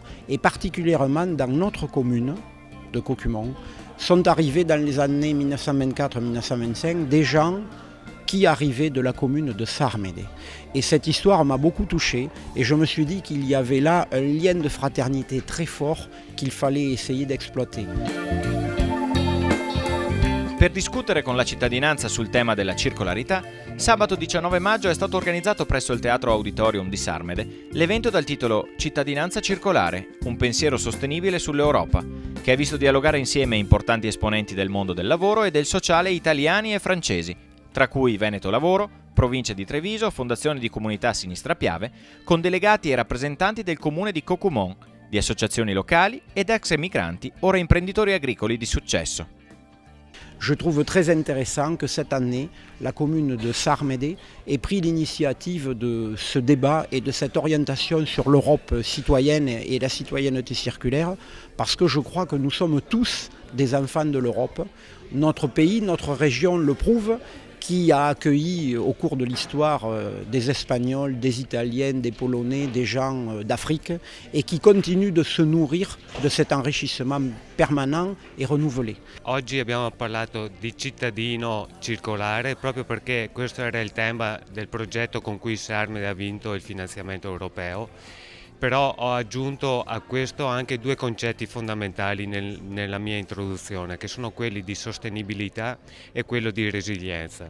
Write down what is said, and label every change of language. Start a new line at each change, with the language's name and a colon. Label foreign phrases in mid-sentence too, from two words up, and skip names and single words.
French: Et particulièrement dans notre commune de Cocumon, sont arrivés dans les années 1924-1925 des gens qui arrivaient de la commune de Sarmede. Et cette histoire m'a beaucoup touché et je me suis dit qu'il y avait là un lien de fraternité très fort qu'il fallait essayer d'exploiter.
Italian: Per discutere con la cittadinanza sul tema della circolarità, sabato 19 maggio è stato organizzato presso il Teatro Auditorium di Sarmede l'evento dal titolo Cittadinanza circolare, un pensiero sostenibile sull'Europa, che ha visto dialogare insieme importanti esponenti del mondo del lavoro e del sociale italiani e francesi, tra cui Veneto Lavoro, Provincia di Treviso, Fondazione di Comunità Sinistra Piave, con delegati e rappresentanti del comune di Cocumon, di associazioni locali ed ex emigranti, ora imprenditori agricoli di successo.
French: Je trouve très intéressant que cette année, la commune de Sarmede ait pris l'initiative de ce débat et de cette orientation sur l'Europe citoyenne et la citoyenneté circulaire, parce que je crois que nous sommes tous des enfants de l'Europe. Notre pays, notre région le prouve, qui a accueilli au cours de l'histoire des Espagnols, des Italiens, des Polonais, des gens d'Afrique et qui continue de se nourrir de cet enrichissement permanent et renouvelé.
Italian: Oggi abbiamo parlato di cittadino circolare proprio perché questo era il tema del progetto con cui Sarmede ha vinto il finanziamento europeo. Però ho aggiunto a questo anche due concetti fondamentali nella mia introduzione, che sono quelli di sostenibilità e quello di resilienza.